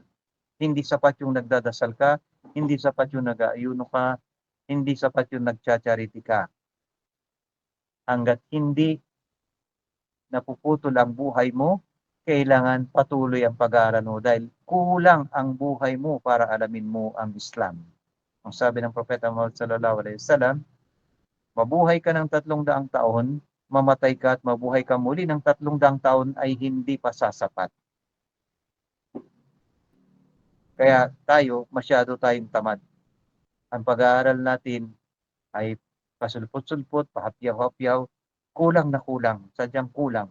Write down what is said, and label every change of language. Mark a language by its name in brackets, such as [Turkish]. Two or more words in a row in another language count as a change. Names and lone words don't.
[Filipino] Hindi sapat yung nagdadasal ka, hindi sapat yung nag-aayuno ka, hindi sapat yung nagcha-charity ka. Hanggat hindi napuputol ang buhay mo, kailangan patuloy ang pag-aaral mo dahil kulang ang buhay mo para alamin mo ang Islam. Ang sabi ng Propeta Muhammad [Arabic] sallallahu alaihi wasallam, [Filipino] mabuhay ka ng 300 taon, mamatay ka at mabuhay ka muli ng 300 taon ay hindi pa sasapat. Kaya tayo, masyado tayong tamad. Ang pag-aaral natin ay pasulpot-sulpot, pahapyaw-hapyaw, kulang na kulang, sadyang kulang.